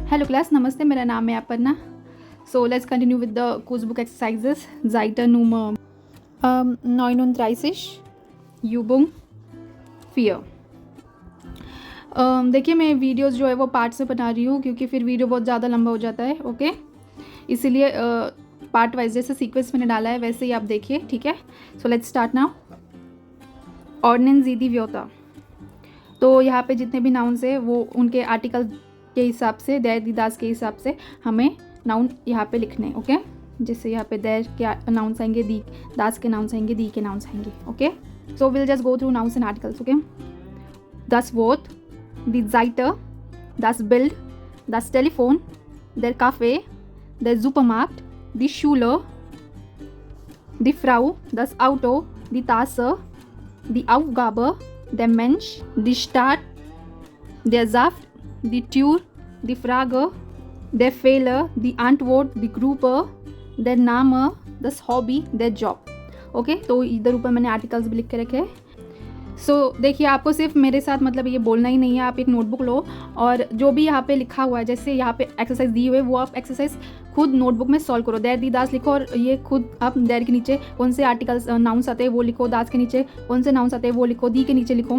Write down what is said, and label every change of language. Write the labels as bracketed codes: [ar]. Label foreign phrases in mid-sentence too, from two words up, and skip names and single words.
[hi] क्लास, नमस्ते, मेरा नाम है अपर्णा. [en] So let's continue with the Kurzbuch exercises. [de] Seite Nummer 39, Übung 4. [hi] देखिए मैं वीडियोस जो है वो पार्ट से बना रही हूँ क्योंकि फिर वीडियो बहुत ज़्यादा लंबा हो जाता है. ओके, इसीलिए [en] part wise [hi] जैसे सीक्वेंस मैंने डाला है वैसे ही आप देखिए, ठीक है. [en] so let's start now. [de] Ordnen Sie die Wörter. [hi] तो यहाँ पे जितने भी नाउन्स है वो उनके आर्टिकल के हिसाब से, [de] der die das [hi] के हिसाब से हमें नाउन यहाँ पे लिखने. ओके, जैसे यहाँ पे देर के नाउन्स आएंगे, [de] die das [hi] के नाउन्स आएंगे, दी के नाउन्स आएंगे. [en] okay, so will just go through nouns and articles. [hi] ओके, [de] das Wort, die Seite, das Bild, das Telefon, der Kaffee, der Supermarkt, die Schule, die Frau, das Auto, die Tasse, die Aufgabe, der Mensch, die Stadt, der Saft, die Tür, die Frage, der Fehler, die Antwort, die Gruppe, der Name, das Hobby, der Job. [hi] ओके, तो इधर ऊपर मैंने आर्टिकल्स भी लिख के रखे हैं. सो देखिए, आपको सिर्फ मेरे साथ मतलब ये बोलना ही नहीं है. आप एक नोटबुक लो और जो भी यहाँ पे लिखा हुआ है, जैसे यहाँ पे एक्सरसाइज दी हुई है, वो आप एक्सरसाइज खुद नोटबुक में सॉल्व करो. [de] der die das [hi] लिखो और ये खुद आप देर के नीचे कौन से [en] articles nouns [hi] आते हैं वो लिखो, दास के नीचे कौन से नाउन्स आते हैं वो लिखो, दी के नीचे लिखो.